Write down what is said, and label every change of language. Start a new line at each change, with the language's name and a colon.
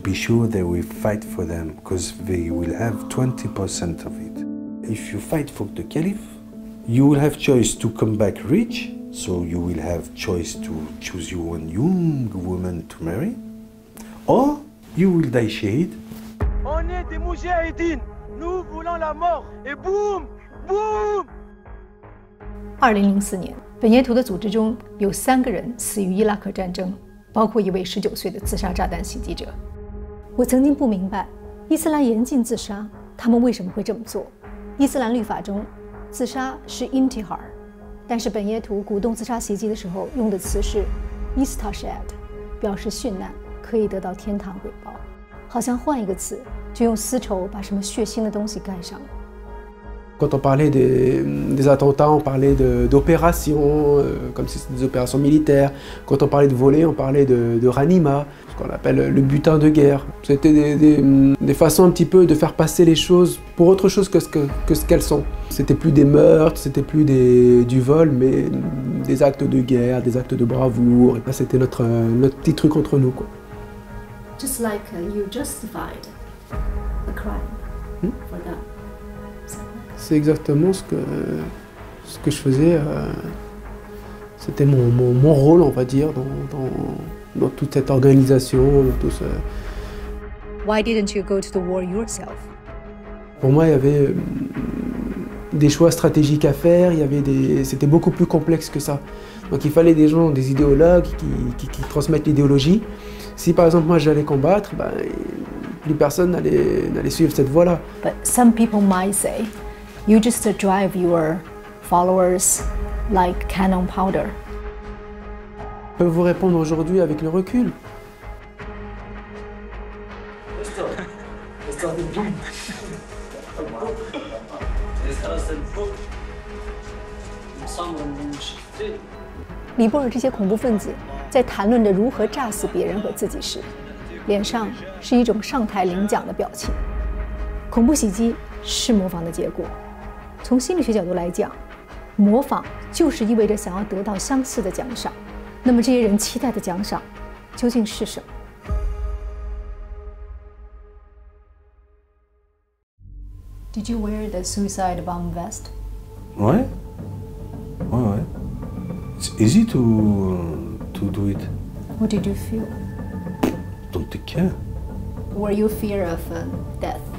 English: be sure they will fight for them, because they will have 20% of it. If you fight for the caliph, you will have choice to come back rich, so you will have choice to choose you one young woman to marry, or you will die shahid.
French: On est des moujahidines, nous voulons la mort, et boum, boum.
Chinese: 2004年，本耶图的组织中有3个人死于伊拉克战争，包括一位19岁的自杀炸弹袭击者。我曾经不明白，伊斯兰严禁自杀，他们为什么会这么做？伊斯兰律法中，自杀是 intihar， 但是本耶图鼓动自杀袭击的时候用的词是 istashhad， 表示殉难，可以得到天堂回报。好像换一个词，就用丝绸把什么血腥的东西盖上了。
French: Quand on parlait des attentats, on parlait d'opérations, comme si c'était des opérations militaires. Quand on parlait de voler, on parlait de ranima, ce qu'on appelle le butin de guerre. C'était des façons un petit peu de faire passer les choses pour autre chose que ce qu'elles sont. C'était plus des meurtres, c'était plus du vol, mais des actes de guerre, des actes de bravoure. Et c'était notre petit truc entre nous, quoi.
English: Just like you justified a crime for that.
French: C'est exactement ce que je faisais. C'était mon rôle, on va dire, dans toute cette organisation, dans tout ce...
English: Why didn't you go to the war yourself?
French: Pour moi, il y avait des choix stratégiques à faire. C'était beaucoup plus complexe que ça. Donc il fallait des gens, des idéologues qui transmettent l'idéologie. Si par exemple moi j'allais combattre, ben, plus personne n'allait suivre cette voie-là.
English: But some people might say, you just drive your followers like cannon powder.
French: Je peux vous répondre aujourd'hui avec le recul. «
Chinese: 尼泊尔这些恐怖分子在谈论着如何炸死别人和自己时，脸上是一种上台领奖的表情。恐怖袭击是模仿的结果。从心理学角度来讲，模仿就是意味着想要得到相似的奖赏。那么这些人期待的奖赏究竟是什么？
English: Did you wear the suicide bomb vest?
French: Ouais. Ouais.
English: It's easy to do it. What did you feel? Don't take care. Were you fear of death?